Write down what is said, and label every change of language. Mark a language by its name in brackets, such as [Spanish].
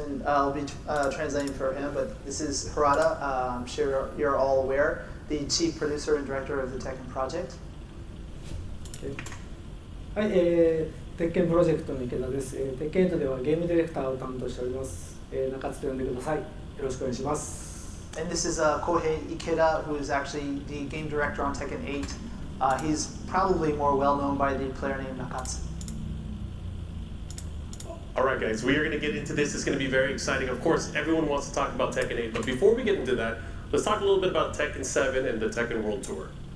[English] And I'll be translating for him, but this is Harada. I'm sure you're all aware, the Chief Producer and Director of the Tekken Project. [Japanese] はい、鉄拳プロジェクトの池田です。鉄拳8ではゲームディレクターを担当しております。中津と呼んでください。よろしくお願いします。 [English] And this is Kohei Ikeda, who is actually the game director on Tekken 8. He's probably more well known by the player name Nakatsu. All right, guys, we are going to get into this. It's going to be very exciting. Of course, everyone wants to talk about Tekken 8, but before we get into that, let's talk a little bit about Tekken 7 and the Tekken World Tour.